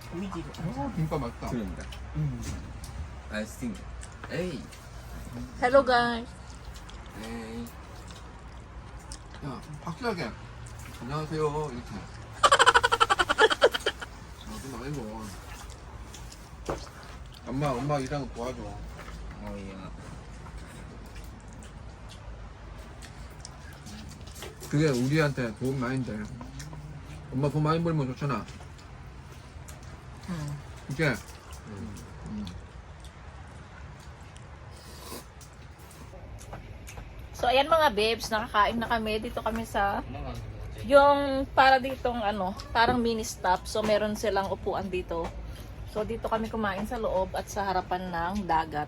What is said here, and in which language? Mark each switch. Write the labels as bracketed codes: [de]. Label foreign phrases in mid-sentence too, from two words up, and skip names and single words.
[ko] 김밥 맛있다. 그러니까. [en] I think. [ko] 에이. [en] Hello guys. [ko] 에이. 야, 확실하게. 안녕하세요. 이렇게. 좀 말고. 엄마 일하는 거 도와줘. 어이야. 그게 우리한테 도움 많이 돼. 엄마 돈 많이 벌면 좋잖아. 그게 [tl] So ayan mga babes, nakakain na kami. Dito kami sa yung para ditong ano, parang mini stop. So meron silang upuan dito. So dito kami kumain sa loob at sa harapan ng dagat.